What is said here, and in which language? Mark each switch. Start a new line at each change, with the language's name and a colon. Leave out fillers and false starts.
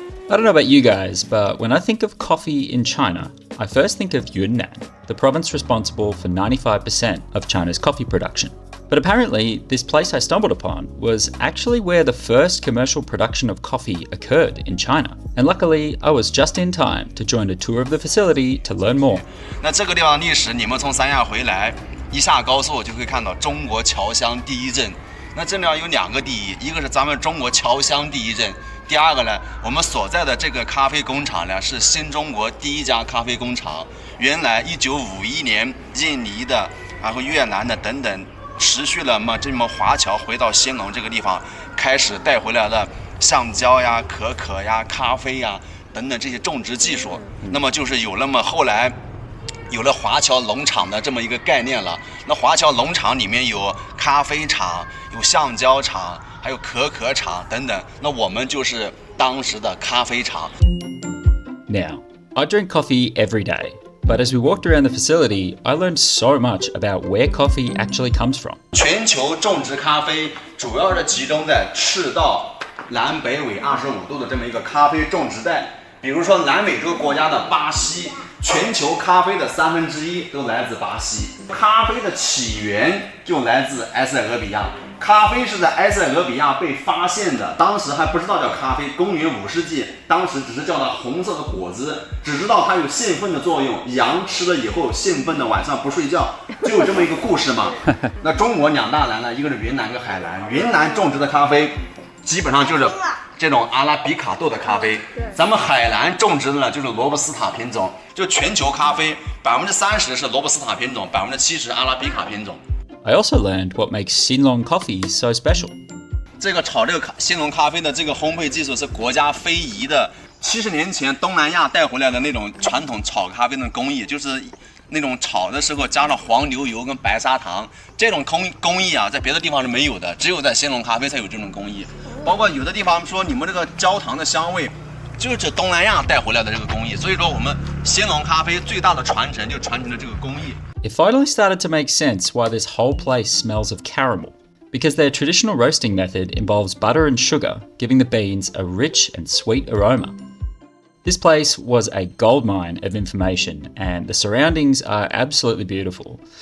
English: I don't know about you guys, but when I think of coffee in China, I first think of Yunnan, the province responsible for 95% of China's coffee production. But apparently, this place I stumbled upon was actually where the first commercial production of coffee occurred in China. And luckily, I was just in time to join a tour of the facility to learn more.
Chinese: 那这个地方的历史，你们从三亚回来，一下高速就会看到中国侨乡第一镇。那这里有两个第一，一个是咱们中国侨乡第一镇，第二个呢，我们所在的这个咖啡工厂呢，是新中国第一家咖啡工厂。原来1951年，印尼的，然后越南的等等，持续了这么华侨回到兴隆这个地方，开始带回来了橡胶呀、可可呀、咖啡呀等等这些种植技术。那么就是有了后来有了华侨农场的这么一个概念了。那华侨农场里面有咖啡厂、有橡胶厂，还有可可厂等等。那我们就是当时的咖啡厂。
English: Now, I drink coffee every day, but as we walked around the facility, I learned so much about where coffee actually comes from.
Chinese: 全球种植咖啡主要是集中在赤道南北纬25度的这么一个咖啡种植带。比如说南美洲国家的巴西，全球咖啡的1/3都来自巴西。咖啡的起源就来自埃塞俄比亚。咖啡是在埃塞俄比亚被发现的，当时还不知道叫咖啡。公元5世纪，当时只是叫它红色的果子，只知道它有兴奋的作用，羊吃了以后兴奋的晚上不睡觉，就有这么一个故事嘛。那中国2大南呢，一个是云南，一个海南。云南种植的咖啡基本上就是这种阿拉比卡豆的咖啡，咱们海南种植的呢就是罗布斯塔品种。就全球咖啡30%是罗布斯塔品种，70%阿拉比卡品种。
English: I also learned what makes Xinglong Coffee so special.
Chinese: 这个炒这个兴隆咖啡的这个烘焙技术是国家非遗的，70年前东南亚带回来的那种传统炒咖啡的工艺，就是那种炒的时候加上黄牛油跟白砂糖，这种工艺啊，在别的地方是没有的，只有在兴隆咖啡才有这种工艺。包括有的地方说你们这个焦糖的香味，就是东南亚带回来的这个工艺。所以说我们兴隆咖啡最大的传承就传承了这个工艺。
English: It finally started to make sense why this whole place smells of caramel, because their traditional roasting method involves butter and sugar, giving the beans a rich and sweet aroma. This place was a goldmine of information, and the surroundings are absolutely beautiful.